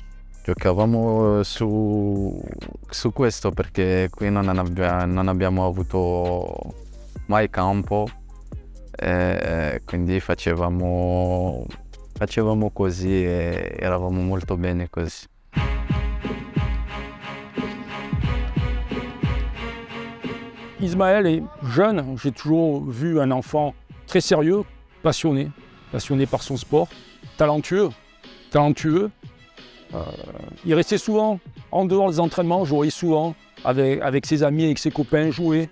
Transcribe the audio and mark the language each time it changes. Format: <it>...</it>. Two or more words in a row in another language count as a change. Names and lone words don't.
<it>Giocavamo su questo perché qui non abbiamo avuto mai campo, quindi facevamo così e eravamo molto bene così.</it> <fr>Ismaël est jeune, j'ai toujours vu un enfant très sérieux, passionné par son sport, talentueux. Il restait souvent en dehors des entraînements, jouait souvent avec ses amis, avec ses copains, jouait.</fr>